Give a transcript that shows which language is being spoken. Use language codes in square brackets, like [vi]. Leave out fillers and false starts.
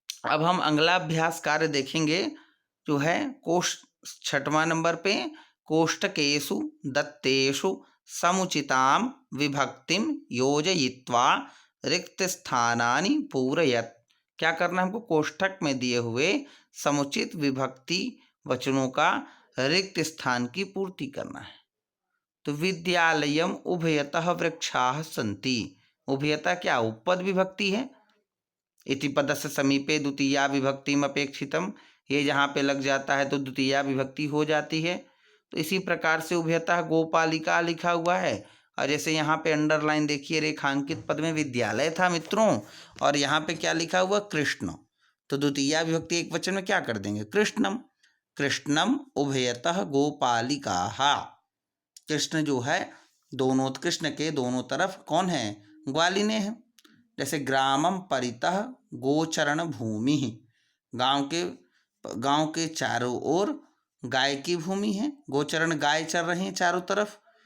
[hi] अब हम अगला अभ्यास कार्य देखेंगे जो है कोष्ठ 6वां नंबर पे, [sa] कोष्ठकेषु दत्तेषु समुचितां विभक्तिं योजयित्वा रिक्त स्थानानि पूरयत। [hi] क्या करना है हमको? कोष्ठक में दिए हुए समुचित विभक्ति वचनों का रिक्त स्थान की पूर्ति करना है। [sa] तो विद्यालयम उभयतः वृक्षाः सन्ति। [hi] उभयतः क्या? उपपद विभक्ति है। [sa] इति पदस्य समीपे द्वितीया विभक्तिम अपेक्षितम, [hi] ये जहाँ पे लग जाता है तो द्वितीया विभक्ति हो जाती है। तो इसी प्रकार से उभयतः गोपालिका लिखा हुआ है और जैसे यहाँ पे अंडरलाइन देखिए, रेखांकित पद में विद्यालय था मित्रों और यहाँ पे क्या लिखा हुआ? कृष्ण। तो द्वितीया विभक्ति एक वचन में क्या कर देंगे? [sa] कृष्णम। कृष्णम उभयतः गोपालिकाः। [hi] कृष्ण जो है दोनों, कृष्ण के दोनों तरफ कौन है? ग्वालिने हैं। जैसे [sa] ग्रामम परितः गोचरण भूमि, [hi] गांव के चारों ओर गाय की भूमि है, गोचरण गाय चल रही हैं चारों तरफ।